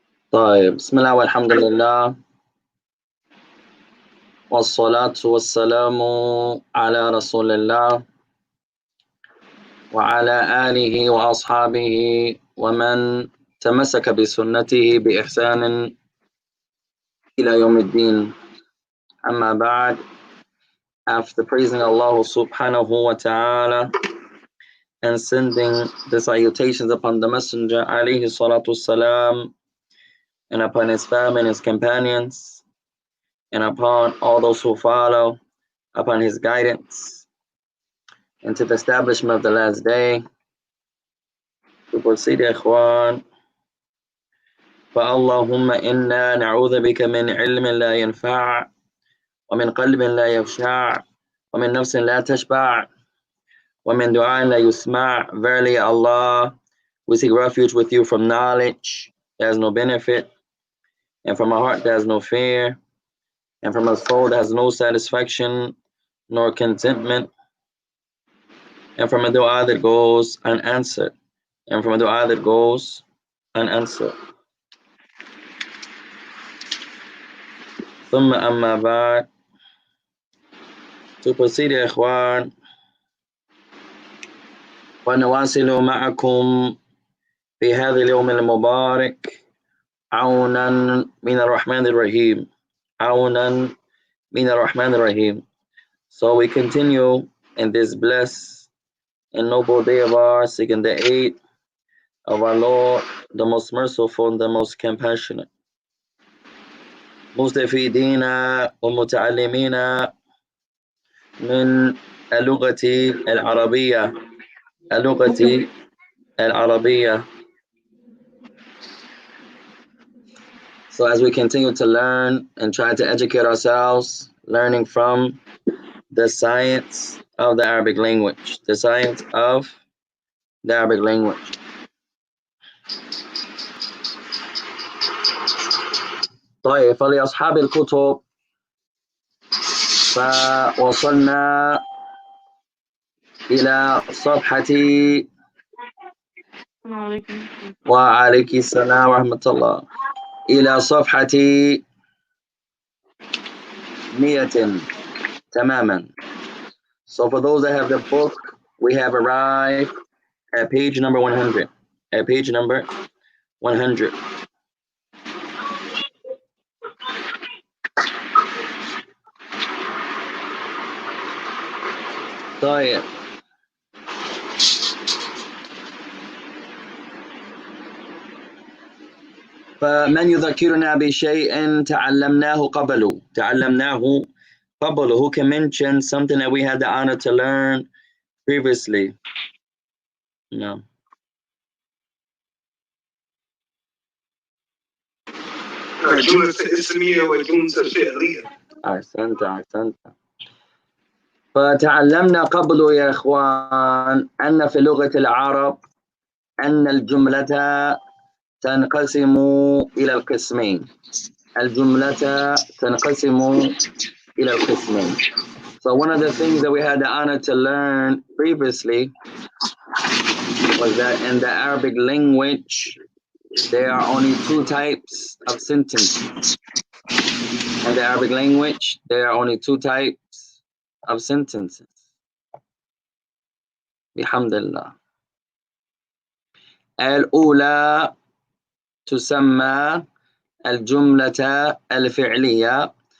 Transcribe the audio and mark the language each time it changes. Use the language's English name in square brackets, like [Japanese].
[Arabic] طيب بسم الله والحمد لله والصلاة والسلام على رسول الله وعلى آله وأصحابه ومن تمسك بسنته بإحسان إلى يوم الدين. أما بعد, [English] after praising Allah subhanahu wa ta'ala and sending the salutations upon the Messenger alayhi salatu salam and upon his family and his companions and upon all those who follow upon his guidance and to the establishment of the last day, to proceed, ikhwan. [Arabic] فَاللَّهُمَّ إِنَّا نَعُوذَ بِكَ مِنْ عِلْمٍ لَا يَنْفَعُ وَمِنْ قَلْبٍ لَا يَخْشَعُ وَمِنْ نَفْسٍ لَا تَشْبَعُ وَمِنْ دُعَاءٍ لَا يُسْمَعُ. [English] Verily, Allah, we seek refuge with you from knowledge that has no benefit, and from a heart that has no fear, and from a soul that has no satisfaction nor contentment, and from a dua that goes unanswered, and from a dua that goes unanswered. [Arabic] ثم أما بعد, [English] to proceed, [Arabic] إخوان, ونواصل معكم في هذا اليوم المبارك عونا من الرحمن الرحيم. عونا من الرحمن الرحيم. [English] So we continue in this blessed and noble day of ours, seeking the aid of our Lord, the most merciful and the most compassionate. [Arabic] مستفيدين ومتعلمين من اللغة العربية. اللغة العربية. [English] So as we continue to learn and try to educate ourselves, learning from the science of the Arabic language. The science of the Arabic language. [Arabic] طيب فلأصحاب الكتب فوصلنا إلى صفحة وعليك السلام ورحمة الله إلى صفحة 100 تماما. [English] So for those that have the book, we have arrived at page number 100. At page number 100. [Arabic] طيب فمن يذكرنا بشيء تعلمناه قبله. تعلمناه قبله. [English] Who can mention something that we had the honor to learn previously? No. [Arabic] جملة اسمية وجملة فعلية. أحسنت. فتعلمنا قبل يا إخوان أن في لغة العرب أن الجملة تنقسم إلى القسمين. الجملة تنقسم إلى القسمين. [English] So one of the things that we had the honor to learn previously was that in the Arabic language, there are only two types of sentences. In the Arabic language, there are only two types of sentences. [Arabic] Bihamdillah. الأولى تسمى الجملة الفعلية.